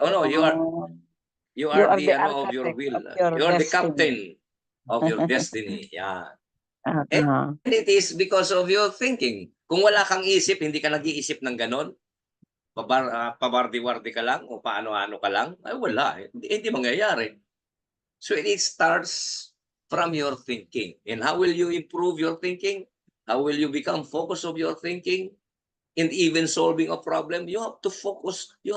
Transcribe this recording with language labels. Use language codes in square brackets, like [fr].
[en] Oh no, you are the of your will. You are the captain of your destiny. Yeah. And it is because of your thinking. [tl] Kung wala kang isip, hindi ka nag-iisip ng ganon, pabardi-wardi ka lang o paano-ano ka lang, ay wala. Hindi mangyayari. [en] So it starts from your thinking. And how will you improve your thinking? How will you become focused of your thinking? And even solving a problem, you have to focus.